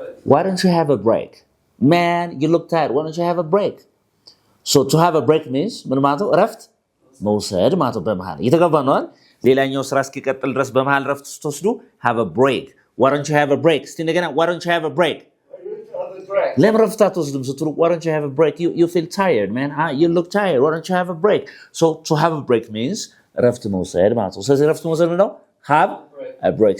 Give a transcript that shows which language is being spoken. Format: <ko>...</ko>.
<en>Why don't you have a break? Man, you look tired. Why don't you have a break? So to have a break means</en> <am>ምን ማለት ነው? ረፍት መውሰድ ማለት ነው። በመሃል እየተገባ ነው አይደል? ሌላኛው ስራ እስኪቀጥል ድረስ በመሃል ረፍት ስትወስዱ</am> <en>have a break. Why don't you have a break?</en> <am>እስቲ እንደገና</am> <en>why don't you have a break?</en> <am>ለምን ረፍት አትወስድም ስትሉ</am> <en>why don't you have a break? You feel tired, man. You look tired. Why don't you have a break? So to have a break means</en> <am>ረፍት መውሰድ ማለት ነው። ስለዚህ ረፍት መውሰድ ነው</am> <en>have a break.</en>